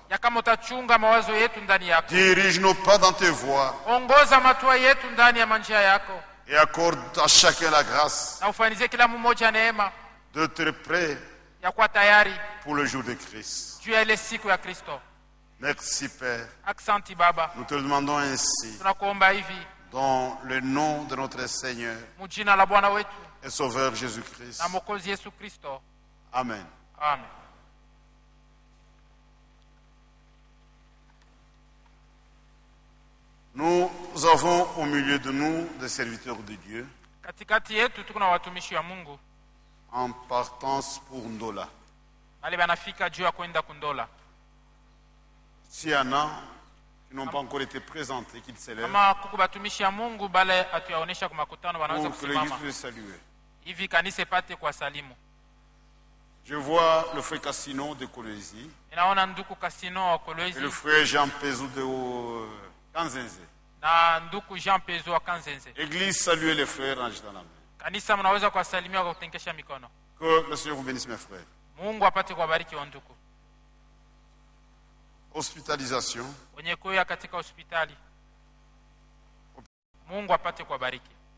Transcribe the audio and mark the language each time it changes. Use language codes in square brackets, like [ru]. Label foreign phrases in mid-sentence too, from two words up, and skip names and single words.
[sw] ya kama utachunga mawazo yetu ndani yako. [fr] Dirige nos pas dans tes voies [sw] Ongoza matua yetu ndani ya manjia yako, [fr] et accorde à chacun la grâce [sw] na ufanizie kila mmoja neema [fr] d'être prêt [sw] ya kuwa tayari [fr] pour le jour de Christ. [sw] juu ya ile siku ya Kristo. [fr] Merci, Père. [sw] Aksanti Baba, [fr] Nous te le demandons ainsi, [sw] tunakuomba hivi [fr] dans le nom de notre Seigneur [sw] mujina la Bwana wetu [fr] et Sauveur Jésus-Christ. [sw] na Mwokozi Yesu Kristo. [fr] Amen. [sw] Amen. [fr] Nous avons au milieu de nous des serviteurs de Dieu [sw] Katikati yetu tuko na watumishi wa Mungu [fr] en partance pour Ndola. [sw] bale banafika juu ya kwenda kundola. [fr] S'il y en a qui n'ont pas encore été présentés, qui s'élèvent, [sw] Kama kuko batumishi ya Mungu bale atuyaonesha kwa makutano wanaweza [fr] pour que l'Église [sw] kusimama [fr] puisse saluer. [sw] hivi kanisa ipate kwa salimu. [fr] Je vois le frère Cassino de Colosie [sw] Ninaona nduku Kasino wa [fr] et [sw] Kolwezi [fr] le frère Jean Pézou de Kanzenze. [sw] na nduku Jean Pezo wa Kanzenze. [fr] Église, saluez les frères en agitant la main. [sw] Kanisa mnaweza kuwasalimia kwa kutenkesha mikono. [fr] Que le Seigneur vous bénisse, mes frères. [sw] Mungu apate kuwabariki wa nduku. [fr] Hospitalisation. [sw] Wenye kuya katika hospitali, Mungu apate kuwabariki.